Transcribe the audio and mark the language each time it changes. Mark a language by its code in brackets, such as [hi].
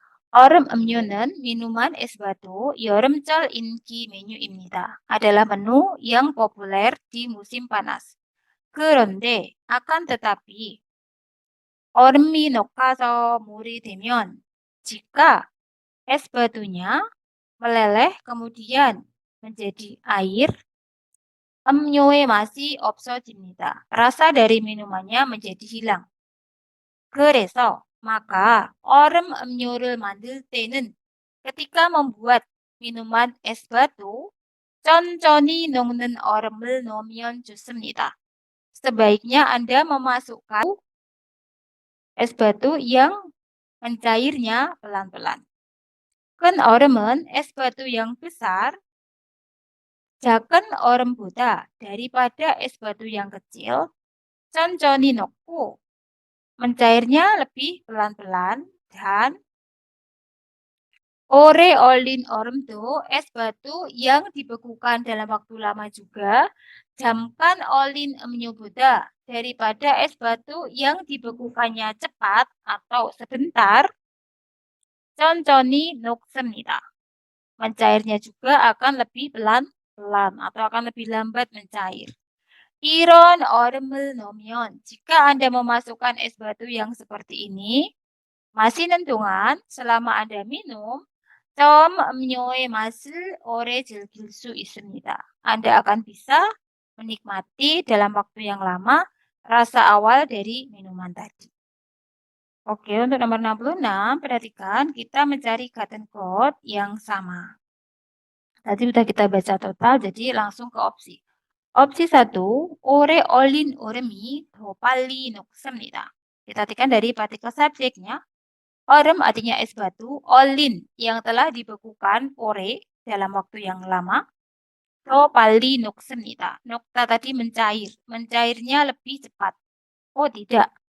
[ko] 얼음 음료는 [id] minuman es batu [ko] 여름철 인기 메뉴입니다. [id] adalah menu yang populer di musim panas. 그런데 akan tetapi [ko] 얼음이 녹아서 물이 되면 [id] jika es batunya meleleh kemudian menjadi air, [ko] 음료의 맛이 없어집니다. [id] Rasa dari minumannya menjadi hilang. [ko] 그래서 maka 얼음 음료를 만들 때는 [id] ketika membuat minuman es batu, [ko] 천천히 녹는 얼음을 넣으면 좋습니다. [id] Sebaiknya Anda memasukkan es batu yang mencairnya pelan-pelan. [ko] 큰 얼음은 [id] es batu yang besar, [ko] 작은 얼음보다 [id] daripada es batu yang kecil, 천천히 넣고 mencairnya lebih pelan-pelan dan ore 얼린 얼음도 es batu yang dibekukan dalam waktu lama juga, [ko] 잠깐 얼린 음료보다 [id] daripada es batu yang dibekukannya cepat atau sebentar, 천천히 녹습니다. Mencairnya juga akan lebih pelan-pelan atau akan lebih lambat mencair. [ko] 이런 얼음을 넣으면 [id] jika Anda memasukkan es batu yang seperti ini, [ko] 마시는 동안 [id] selama Anda minum, [ko] 점 음료의 맛을 오래 즐길 수 있습니다. [id] Anda akan bisa menikmati dalam waktu yang lama rasa awal dari minuman tadi. Oke, untuk nomor 66, perhatikan kita mencari kata code yang sama. Tadi sudah kita baca total, jadi langsung ke opsi. opsi 1, [ko] 오래 얼린 얼음이 더 빨리 녹습니다. [id] Perhatikan dari partikel subjeknya. 얼음 artinya es batu, 얼린 yang telah dibekukan ore dalam waktu yang lama. [ko] 더 빨리 녹습니다. [id] 녹다 tadi mencair, mencairnya lebih cepat. Oh tidak.